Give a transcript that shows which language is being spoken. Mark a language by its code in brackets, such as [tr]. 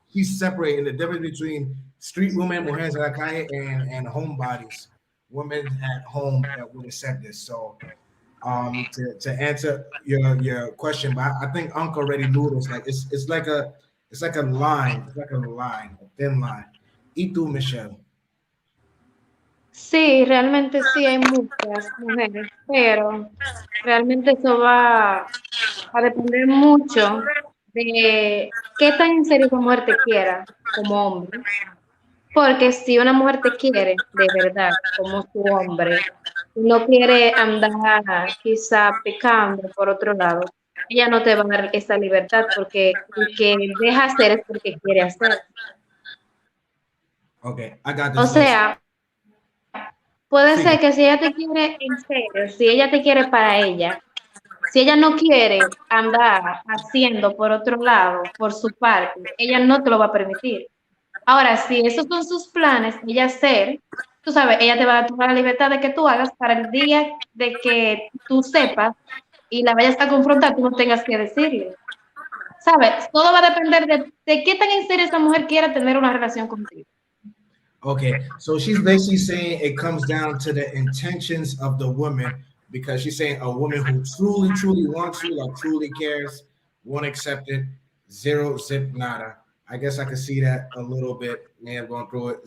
[en] she's separating the difference between street women, [es] mujeres de la calle, [en] and homebodies, women at home that would accept this. So to answer your question, but I think Uncle already knew this. Like it's like a line, a thin line. [es] ¿Y tú, Michelle? Sí, realmente sí hay muchas mujeres, pero realmente eso va a depender mucho de qué tan en serio esa mujer te quiera como hombre. Porque si una mujer te quiere de verdad como su hombre, no quiere andar quizá pecando por otro lado, ella no te va a dar esa libertad porque el que deja hacer es porque quiere hacer. [en] Okay, I got this. [es] O sea, puede ser que si ella te quiere en serio, si ella te quiere para ella, si ella no quiere andar haciendo por otro lado, por su parte, ella no te lo va a permitir. Ahora, si esos son sus planes, ella hacer, tú sabes, ella te va a dar toda la libertad de que tú hagas para el día de que tú sepas y la vayas a confrontar, tú no tengas que decirle. ¿Sabes? Todo va a depender de qué tan en serio esa mujer quiera tener una relación contigo. [en] Okay, so she's basically saying it comes down to the intentions of the woman, because she's saying a woman who truly wants you, like truly cares, won't accept it. Zero zip nada. I guess I could see that a little bit. May have gone through it.